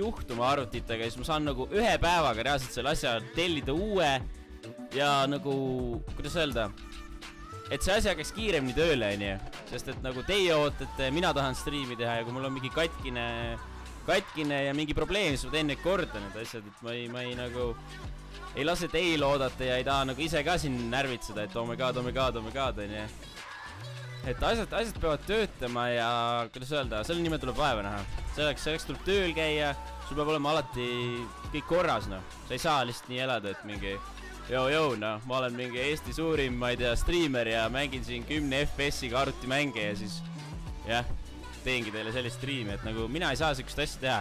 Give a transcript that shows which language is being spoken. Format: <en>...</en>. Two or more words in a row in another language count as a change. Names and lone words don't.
<et>juhtuma arvutitega, siis ma saan nagu 1 päevaga reaalselt selle asja tellida uue ja nagu, kuidas öelda, et see asi hakkaks kiiremini tööle, sest et nagu teie ootate, mina tahan striimi teha ja kui mul on mingi katkine ja mingi probleem, siis ma teen neid korda need asjad, et ma ei nagu ei lase teil oodata ja ei taha nagu ise ka siin närvitseda, et</et> <en>oh my god,</en> <et>et asjad peavad töötama ja kuidas öelda, selle nimel tuleb vaeva näha. Selleks tuleb tööl käia, sul peab olema alati kõik korras, no. Sa ei saa lihtsalt nii elada, et mingi no, ma olen mingi Eesti suurim, ma ei tea, striimer ja mängin siin 10 FPS-iga arvutimänge ja siis jah, teengi teile sellist striimi, et nagu mina ei saa sellist asja teha.</et>